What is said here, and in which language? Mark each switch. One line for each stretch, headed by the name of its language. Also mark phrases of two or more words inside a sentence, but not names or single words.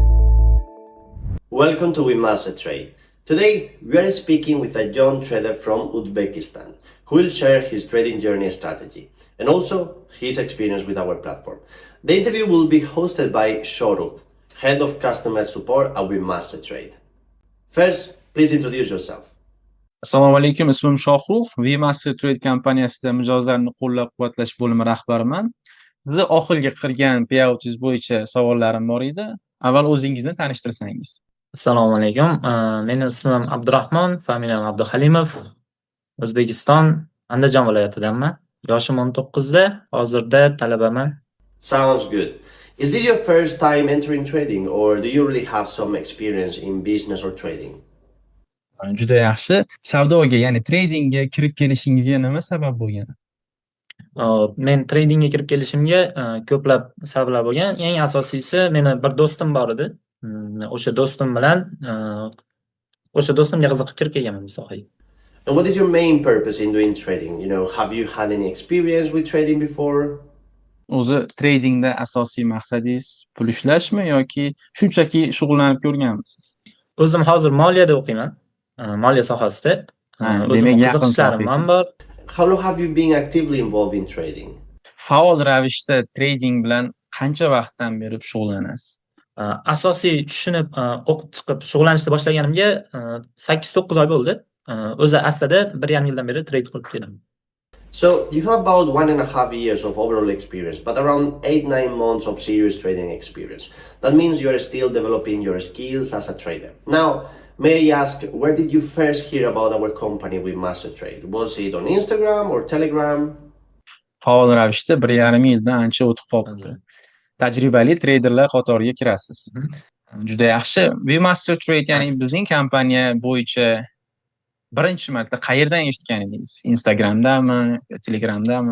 English: Welcome to We Master Trade. Today, we are speaking with a young trader from Uzbekistan who will share his trading journey strategy and also his experience with our platform. The interview will be hosted by Shoruk, Head of Customer Support at We Master Trade. First, please introduce yourself.
Uzbek: Assalomu alaykum, ismim Shohrux, VMaster Trade kompaniyasida mijozlarni qo'llab-quvvatlash bo'limi rahbariman. Sizni oxirgi qilgan payoutingiz bo'yicha savollarim bor edi. Avval o'zingizni tanishtirsangiz. Assalomu alaykum. Mening ismim Abdurahmon, familiyam Abduhalimov. O'zbekiston, Andijon viloyatidanman. Yoshim 19 da, hozirda talabaman.
English: Sounds good. Is this your first time entering trading or do you already have some experience in business or trading?
Uzbek: Juda yaxshi. Savdoga, ya'ni tradingga kirib kelishingizga nima sabab bo'lgan? Men tradingga kirib kelishimga ko'plab sabablar bo'lgan. Eng asosiysi, meni bir do'stim bor edi. O'sha do'stim bilan o'sha do'stimga qiziqib kirib kelganman bu sohaga.
English: And what is your main purpose in doing trading? Have you had any experience with trading before?
Uzbek: O'zi tradingda asosiy maqsadingiz pul ishlashmi yoki shunchaki shug'ullanib ko'rganmisiz? O'zim hozir moliyada o'qiyman. Moliya sohasida. O'zimning qiziqishlarim ham bor.
English: How long have you been actively involved in trading?
Uzbek: Faol ravishda trading bilan qancha vaqtdan beri shug'ullanasiz? Asosiy tushunib o'qib chiqib shug'ullanishni boshlaganimga 8-9 oy bo'ldi. O'zi aslida 1,5 yildan beri trade qilib kelaman.
English: So you have about 1.5 years of overall experience, but around 8-9 months of serious trading experience. That means you are still developing your skills as a trader. Now, may I ask, where did you first hear about our company with Master Trade? Was it on Instagram or Telegram?
Uzbek: Faol ravishda 1,5 yildan ancha o'tib qoldi. Tajribali treyderlar qatoriga kirasiz. Juda yaxshi. VMaster Trade, ya'ni bizning kompaniya bo'yicha birinchi marta qayerdan eshitgan edingiz? Instagramdami, Telegramdami?